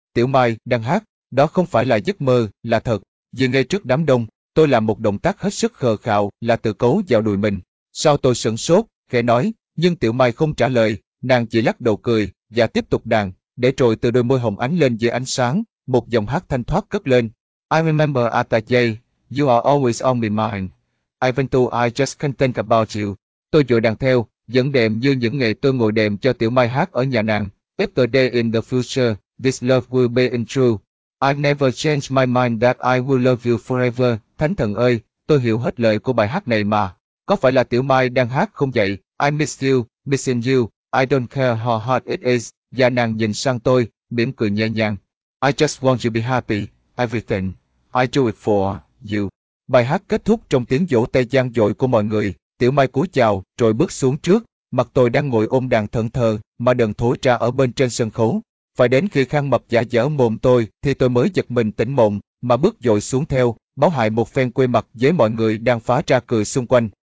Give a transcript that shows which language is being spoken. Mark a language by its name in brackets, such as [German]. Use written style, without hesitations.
[Vietnamese] Tiểu Mai đang hát, đó không phải là giấc mơ, là thật. Vì ngay trước đám đông, tôi làm một động tác hết sức khờ khạo là tự cấu vào đùi mình. Sau tôi sửng sốt, khẽ nói, nhưng Tiểu Mai không trả lời, nàng chỉ lắc đầu cười và tiếp tục đàn, để rồi từ đôi môi hồng ánh lên dưới ánh sáng, một dòng hát thanh thoát cất lên. [English] I remember at that day, you are always on my mind. Even though I just can't think about you. [Vietnamese] Tôi vội đàn theo, vẫn đềm như những ngày tôi ngồi đềm cho Tiểu Mai hát ở nhà nàng. [English] If the day in the future, this love will be in true. I never change my mind that I will love you forever. [Vietnamese] Thánh thần ơi, tôi hiểu hết lời của bài hát này mà. Có phải là Tiểu Mai đang hát không vậy? [English] I miss you, missing you. I don't care how hard it is. [Vietnamese] Và nàng nhìn sang tôi, mỉm cười nhẹ nhàng. [English] I just want you to be happy. Everything I do it for you. [Vietnamese] Bài hát kết thúc trong tiếng vỗ tay vang dội của mọi người. Tiểu Mai cúi chào, rồi bước xuống trước. Mặt tôi đang ngồi ôm đàn thẫn thờ, mà đờn thối ra ở bên trên sân khấu. Phải đến khi Khang Mập giả dở mồm tôi, thì tôi mới giật mình tỉnh mộng, mà bước dội xuống theo, báo hại một phen quê mặt với mọi người đang phá ra cười xung quanh.